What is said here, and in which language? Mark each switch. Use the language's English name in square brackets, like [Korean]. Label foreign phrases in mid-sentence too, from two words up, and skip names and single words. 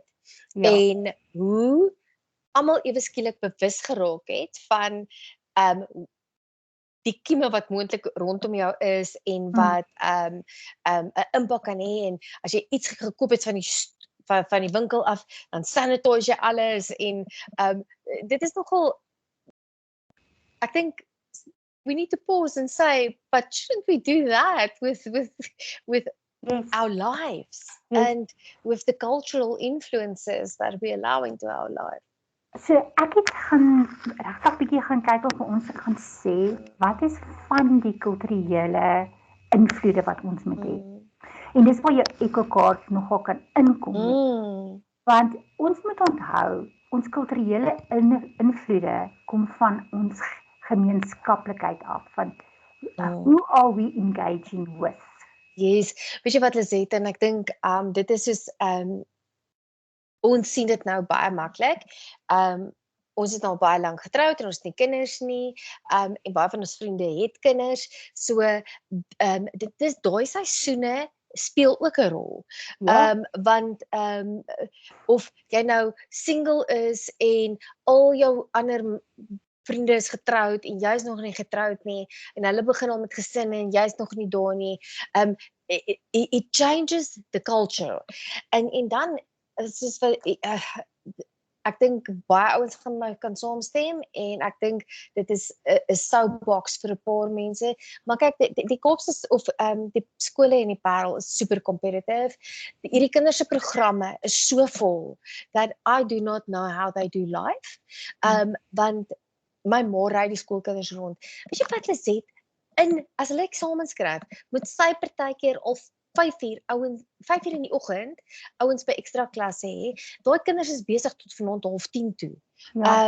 [Afrikaans] Ja. En hoe almal ewe skielik bewus geraak het van die kieme wat moontlik rondom jou is en wat 'n impak kan hê en as jy iets gekoop het van die winkel af, dan sanitize jy alles en dit is nogal ek dink [English] we need to pause and say, but shouldn't we do that with yes. our lives yes. and with the cultural influences that we allow into our life? [Afrikaans] So ek het regtig bietjie gaan kyk of ons gaan sê wat is van die kulturele invloede wat ons moet hê. En dis waar jou ekkokaart nogal kan inkom. Want ons moet onthou, ons kulturele invloede kom van ons gemeenskaplikheid af, van [English] who are we engaging with? Yes, [Afrikaans] weet jy wat Lizet, en ek dink dit is soos ons sien dit nou baie maklik. Ons is nou baie lank getroud en ons het nie kinders nie. En baie van ons vriende het kinders. So dit is daai seisoene speel ook 'n rol. Ja. Want of jy nou single is en al jou ander vriende is getroud en jy's nog nie getroud nie en hulle begin al met gesinne en jy's nog nie daar nie. [English] It changes the culture. [Afrikaans] En dan soos wat ek dink baie ouens gaan my kan saamstem en ek dink dit is 'n soapbox vir 'n paar mense. Maar kyk, die Kaapse of die skole en die Parel is [English] super competitive. [Afrikaans] Hierdie kinders se programme is so vol [English] that I do not know how they do life. [Afrikaans] Want my ma ry die skoolkinders rond. Weet jy wat hulle sê? As hulle eksamens skryf, moet sy partykeer al 5 uur in die oggend ouens by ekstra klasse hê. Daai kinders is besig tot vanaand 9:30 toe. Ja.